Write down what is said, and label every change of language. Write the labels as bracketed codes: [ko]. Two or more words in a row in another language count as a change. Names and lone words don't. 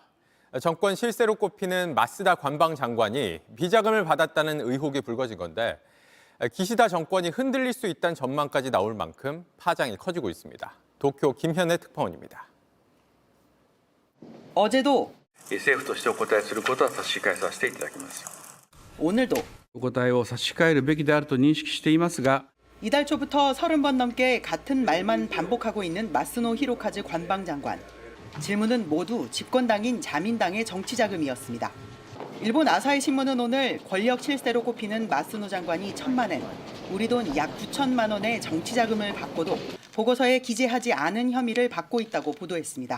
[ko] 정권 실세로 꼽히는 마쓰다 관방 장관이 비자금을 받았다는 의혹이 불거진 건데 기시다 정권이 흔들릴 수 있다는 전망까지 나올 만큼 파장이 커지고 있습니다. 도쿄 김현애 특파원입니다. 어제도 [ja] 政府としてお答えすることは差し控えさせていただきます。 [ko] 오늘도 [ja] お答えを差し控えるべきであると認識していますが [ko] 이달 초부터 30번 넘게 같은 말만 반복하고 있는 마스노 히로카즈 관방장관. 질문은 모두 집권당인 자민당의 정치자금이었습니다. 일본 아사히 신문은 오늘 권력 실세로 꼽히는 마스노 장관이 1,000만 엔, 우리 돈 약 9천만 원의 정치자금을 받고도 보고서에 기재하지 않은 혐의를 받고 있다고 보도했습니다.